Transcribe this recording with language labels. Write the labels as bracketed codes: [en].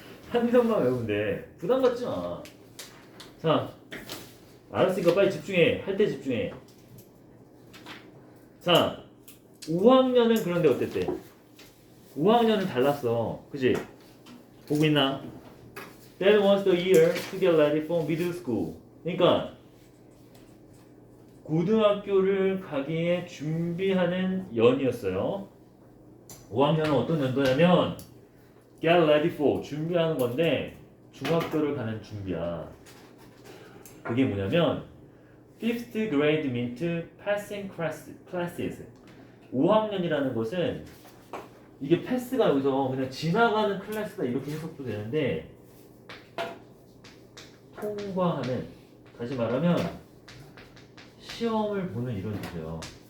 [ko] 한 명만 외우면 돼. 부담 갖지 마. 자, 알았으니까 빨리 집중해. 할 때 집중해. 자, 5학년은 그런데 어땠대? 5학년은 달랐어. 그지? 보고 있나? [en] That was the year to get ready for middle school. [ko] 그러니까 고등학교를 가기에 준비하는 연이었어요. 5학년은 어떤 연도냐면 [en] get ready for [ko] 준비하는 건데 중학교를 가는 준비야. 그게 뭐냐면 [en] fifth grade meant passing classes. [ko] 5학년이라는 것은 이게 패스가 여기서 그냥 지나가는 클래스다 이렇게 해석도 되는데 통과하는, 다시 말하면 시험을 보는 이런 뜻이에요.